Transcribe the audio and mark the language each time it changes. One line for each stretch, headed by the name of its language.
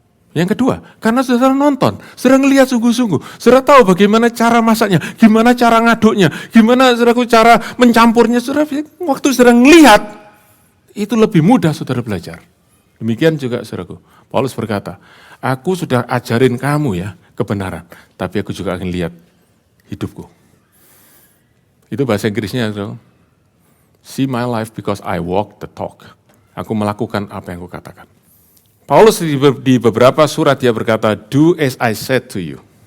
Indonesian: Yang kedua, karena saudara nonton, saudara ngelihat sungguh-sungguh, saudara tahu bagaimana cara masaknya, gimana cara ngaduknya, gimana saudaraku cara mencampurnya, saudara waktu saudara ngelihat, itu lebih mudah saudara belajar. Demikian juga saudaraku, Paulus berkata, aku sudah ajarin kamu ya kebenaran, tapi aku juga akan lihat hidupku. Itu bahasa Inggrisnya, saudara.
English: See my life because I walk the talk.
Indonesian: Aku melakukan apa yang aku katakan. Paulus di beberapa surat dia berkata,
English: do as I said to you.